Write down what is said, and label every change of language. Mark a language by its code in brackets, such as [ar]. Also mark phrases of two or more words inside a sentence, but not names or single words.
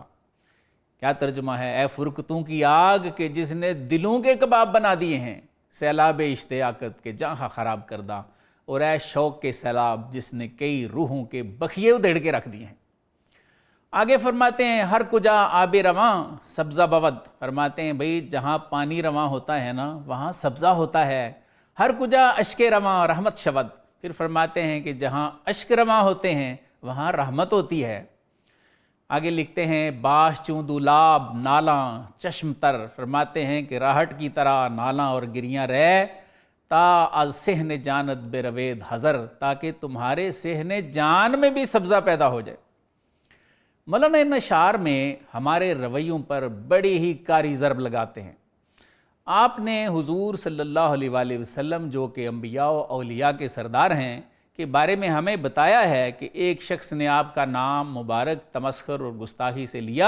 [ur] کیا ترجمہ ہے، اے فرقتوں کی آگ کہ جس نے دلوں کے کباب بنا دیے ہیں، [fa] سیلاب اشتیاقت کے جہاں خراب کردہ، [ur] اور اے شوق کے سیلاب جس نے کئی روحوں کے بخیے ادھیڑ کے رکھ دیے ہیں۔ آگے فرماتے ہیں [fa] ہر کجا آب رواں سبزہ بود، [ur] فرماتے ہیں بھئی جہاں پانی رواں ہوتا ہے نا وہاں سبزہ ہوتا ہے۔ [fa] ہر کجا اشک رواں رحمت شود، [ur] پھر فرماتے ہیں کہ جہاں اشک رواں ہوتے ہیں وہاں رحمت ہوتی ہے۔ آگے لکھتے ہیں [fa] باش چوں دولاب نالاں چشم تر، [ur] فرماتے ہیں کہ راہٹ کی طرح نالاں اور گریاں رہ [fa] تا از صحن جانت بے روید حضر، [ur] تاکہ تمہارے صحن جان میں بھی سبزہ پیدا ہو جائے۔ مولانا ان اشعار میں ہمارے رویوں پر بڑی ہی کاری ضرب لگاتے ہیں۔ آپ نے حضور صلی اللہ علیہ وآلہ وسلم جو کہ انبیاء و اولیاء کے سردار ہیں کے بارے میں ہمیں بتایا ہے کہ ایک شخص نے آپ کا نام مبارک تمسخر اور گستاخی سے لیا۔